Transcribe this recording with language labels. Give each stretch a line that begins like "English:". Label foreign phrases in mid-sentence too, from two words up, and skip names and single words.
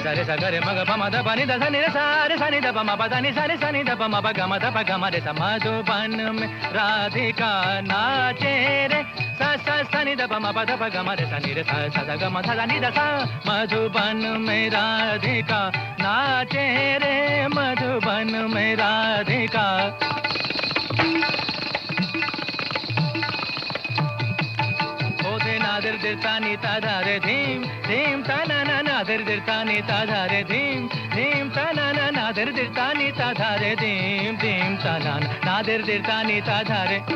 Hindi: सा ग रे म ग प म ध प नि ध सा नि रे सा रे सा नि ध प म प ध नि सा रे सा नि ध प म प ग म ध प ग म रे सा मधुबन में राधिका नाचे रे सा सा सा नि ध प म प ध प ग म रे सा नि रे सा सा ध ग म ध सा नि ध सा मधुबन में राधिका नाचे रे मधुबन में राधिका ओधे नादर दिरता नीता धारे धीम धीम ता ना ना नादर दिरता नीता धारे धीम धीम ता ना ना नादर दिरता नीता धारे धीम धीम ता ना ना नादर दिरता नीता धारे